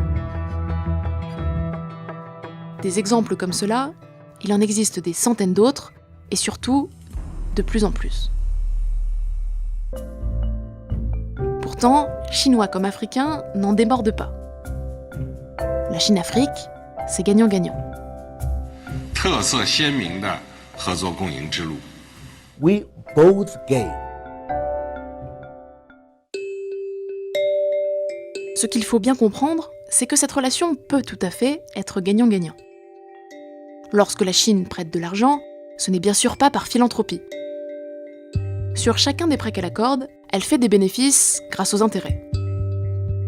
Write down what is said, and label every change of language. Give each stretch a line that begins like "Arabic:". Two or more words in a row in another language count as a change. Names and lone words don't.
French: Des exemples comme cela, il en existe des centaines d'autres, et surtout, de plus en plus. Pourtant, Chinois comme Africains n'en débordent pas. La Chine-Afrique, c'est gagnant-gagnant.
Chinese: 特色鲜明的合作共赢之路。
English: We both gain.
French: Ce qu'il faut bien comprendre, c'est que cette relation peut tout à fait être gagnant-gagnant. Lorsque la Chine prête de l'argent, ce n'est bien sûr pas par philanthropie. Sur chacun des prêts qu'elle accorde, elle fait des bénéfices grâce aux intérêts.